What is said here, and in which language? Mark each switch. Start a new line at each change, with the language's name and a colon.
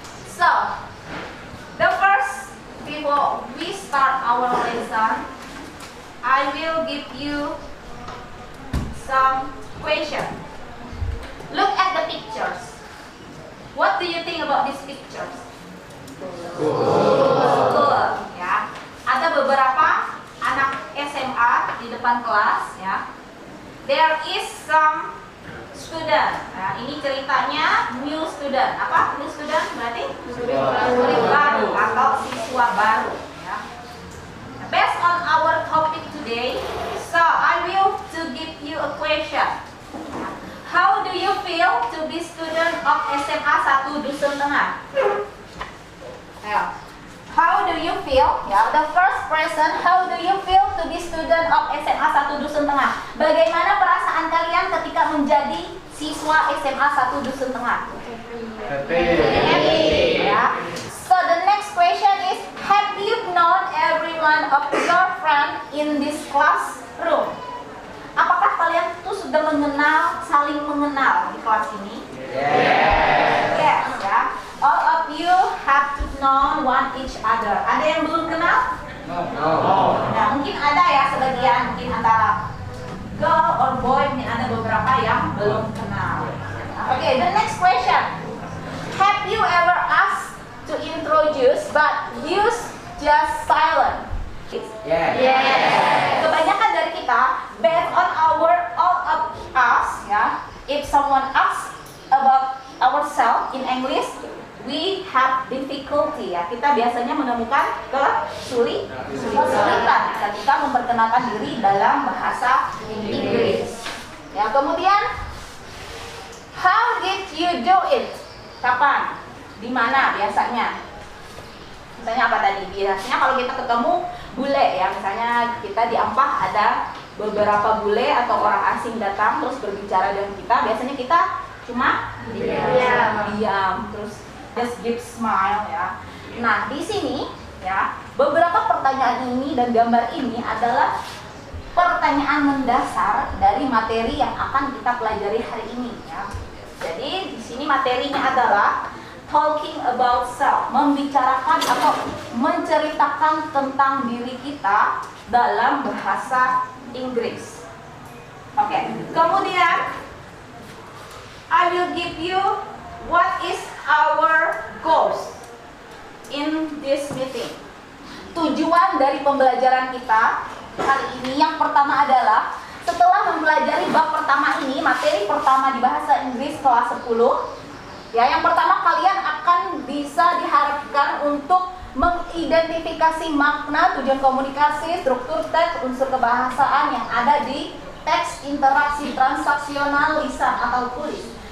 English: So, the first, before we start our lesson, I will give you some question. Look at the pictures. What do you think about these pictures? Cool, ya.
Indonesian: Ada beberapa anak SMA di depan kelas, ya.
English: There is some student.
Indonesian: Nah, ini ceritanya
English: new student.
Indonesian: Apa
English: new student?
Indonesian: Berarti murid baru atau siswa baru. Ya.
English: Based on our topic today, so I will to give you a question. How do you feel to be student of SMA 1 Dusun Tengah? Yeah. How do you feel? Ya, the first person, how do you feel to be student of SMA 1 Dusun Tengah?
Indonesian: Bagaimana perasaan kalian ketika menjadi siswa SMA 1 Dusun Tengah?
English: Happy. Ya. So the next question is, have you known everyone of your friend in this classroom?
Indonesian: Apakah kalian tuh sudah saling mengenal di kelas ini?
English: Yes, ya. All of you have to know one each other.
Indonesian: Ada yang belum kenal?
English: No.
Indonesian: Nah, mungkin ada ya sebagian, mungkin antara
English: girl or boy,
Indonesian: mungkin ada beberapa yang belum kenal.
English: Okay, the next question. Have you ever asked to introduce but use just silent? Yes.
Indonesian: Kebanyakan dari kita,
English: based on all of us, ya, if someone asks about ourselves in English, we have difficulty, ya.
Indonesian: Kita biasanya menemukan kesulitan ketika memperkenalkan diri dalam bahasa Inggris. Ya, kemudian,
English: how did you do it?
Indonesian: Kapan? Di mana biasanya? Misalnya apa tadi? Biasanya kalau kita ketemu bule, ya, misalnya kita di Ampah ada beberapa bule atau orang asing datang terus berbicara dengan kita, biasanya kita cuma diam, terus
English: just give smile,
Indonesian: ya. Nah, di sini ya. Beberapa pertanyaan ini dan gambar ini adalah pertanyaan mendasar dari materi yang akan kita pelajari hari ini, ya. Jadi di sini materinya adalah
English: talking about self,
Indonesian: membicarakan atau menceritakan tentang diri kita dalam bahasa Inggris. Oke, kemudian
English: I will give you what is our goals in this meeting.
Indonesian: Tujuan dari pembelajaran kita hari ini yang pertama adalah setelah mempelajari bab pertama ini, materi pertama di bahasa Inggris kelas 10, ya, yang pertama kalian akan bisa diharapkan untuk mengidentifikasi makna, tujuan komunikasi, struktur teks, unsur kebahasaan yang ada di teks interaksi transaksional lisan atau tulis.